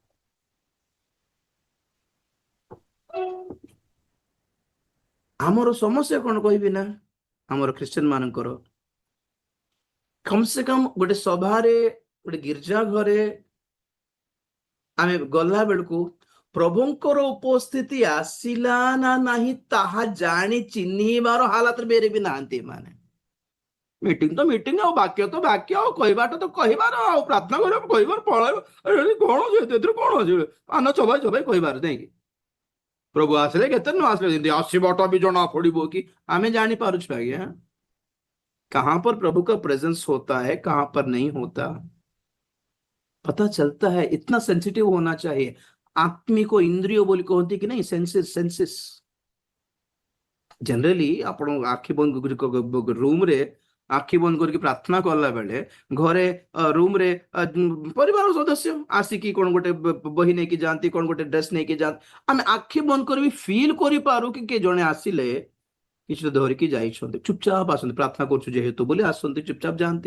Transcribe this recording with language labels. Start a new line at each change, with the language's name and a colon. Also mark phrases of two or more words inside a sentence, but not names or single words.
Odia: ଆମର ସମସ୍ୟା କଣ କହିବି ନା, ଆମର ଖ୍ରୀଷ୍ଟିଆନ ମାନଙ୍କର
Hindi: कम से कम
Odia: ଗୋଟେ ସଭାରେ, ଗୋଟେ ଗିର୍ଜା ଘରେ ଆମେ ଗଲା ବେଳକୁ ପ୍ରଭୁଙ୍କର ଉପସ୍ଥିତି ଆସିଲା ନା ନାହିଁ ତାହା ଜାଣି ଚିହ୍ନିବାର ହାଲତରେ ବେରେ ବି ନାହାନ୍ତି ଏମାନେ। ମିଟିଂ ତ ମିଟିଂ, ଆଉ ବାକ୍ୟ ତ ବାକ୍ୟ, ଆଉ କହିବାଟା ତ କହିବାର, ଆଉ ପ୍ରାର୍ଥନା କରିବା କହିବାର, ପଳାଇବ କଣ ଅଛି ଏଥିରେ, କଣ ଅଛି ପାନ ଚୋବାଇ ଚୋବାଇ କହିବାର ନାଇକି। ପ୍ରଭୁ ଆସିଲେ କେତେ ନ ଆସିଲେ ଯେମିତି ଆସିବାଟା ବି ଜଣା ପଡିବ କି ଆମେ ଜାଣିପାରୁଛୁ ଆଜ୍ଞା
Hindi: कहां पर प्रभु का प्रेजेंस होता है, कहां पर नहीं होता, पता चलता है। इतना सेंसिटिव होना चाहिए। आत्मिक इंद्रिय बोली कहती कि नहीं,
English: senses senses.
Odia: जनरली ଆପଣ ଆଖି ବନ୍ଦ ରୁମ ରେ ଆଖି ବନ୍ଦ କରିକି ପ୍ରାର୍ଥନା କଲା ବେଳେ ଘରେ ରୁମ ରେ ପରିବାର ସଦସ୍ୟ ଆସିକି କଣ ଗୋଟେ ବହି ନେଇକି ଯାଆନ୍ତି, କଣ ଗୋଟେ ଡ୍ରେସ ନେଇକି ଯାଆନ୍ତି, ଆମେ ଆଖି ବନ୍ଦ କରି ଫିଲ୍ କରିପାରୁ କି କିଏ ଜଣେ ଆସିଲେ କିଛି ଧରିକି ଯାଇଛନ୍ତି, ଚୁପଚାପ ଆସନ୍ତି, ପ୍ରାର୍ଥନା କରୁଛୁ ଯେହେତୁ ବୋଲି ଆସନ୍ତି, ଚୁପଚାପ ଯାଆନ୍ତି।